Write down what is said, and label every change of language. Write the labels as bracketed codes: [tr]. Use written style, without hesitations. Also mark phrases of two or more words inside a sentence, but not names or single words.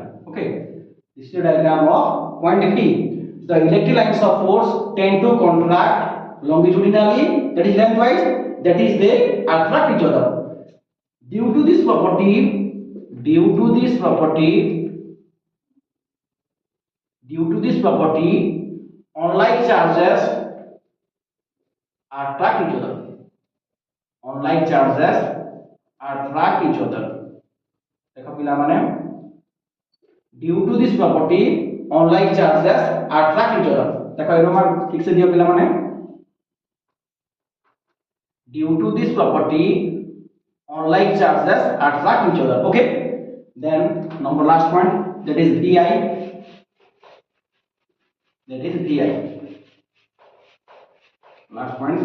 [en] Okay, this is the diagram of point D. The electric lines of force tend to contract longitudinally, that is lengthwise, that is they attract each other. Due to this property, unlike charges attract each other. [or] ଦେଖ ପିଲା ମାନେ [en] due to this property unlike charges attract each other. देखो arrow mark [or] ଠିକ୍ ସେ ଦିଅ ପିଲା ମାନେ [en] due to this property unlike charges attract each other. Okay, then number last point, that is vi, last point.